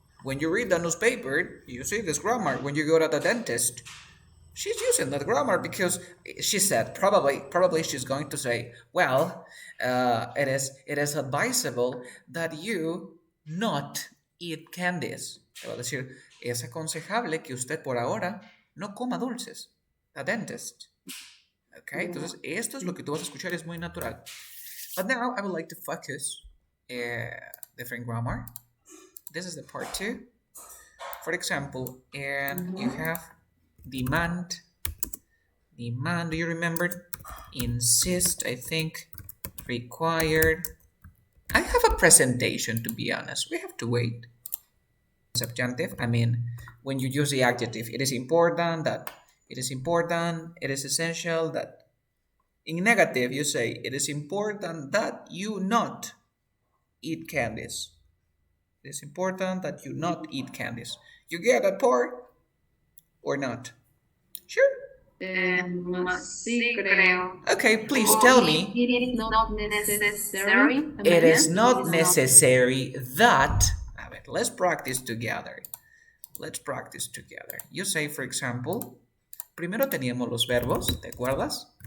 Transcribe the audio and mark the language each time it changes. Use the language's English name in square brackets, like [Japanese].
[English] When you read the newspaper, you see this grammar. When you go to the dentist, she's using that grammar because she said probably she's going to say, well, it is advisable that you not eat candies. [Spanish] Te va a decir, es aconsejable que usted por ahora no coma dulces. [English] The dentist. [Spanish] Okay, entonces esto es lo que tú vas a escuchar, es muy natural. [English] But now I would like to focus different grammar. This is the part 2. For example, and you have demand. Do you remember? Insist, I think. Required. I have a presentation, to be honest. We have to wait. Subjunctive, I mean, when you use the adjective, it is important that, it is important, it is essential that. In negative, you say, it is important that you not eat candies. It is important that you not eat candies. You get that part or not? Sure. [Spanish] Sí, creo. [English] Okay, please tell me. It is not necessary. It is not necessary that. [Spanish] A ver, [English] let's practice together. Let's practice together. You say, for example, [Spanish] primero teníamos los verbos, ¿te acuerdas?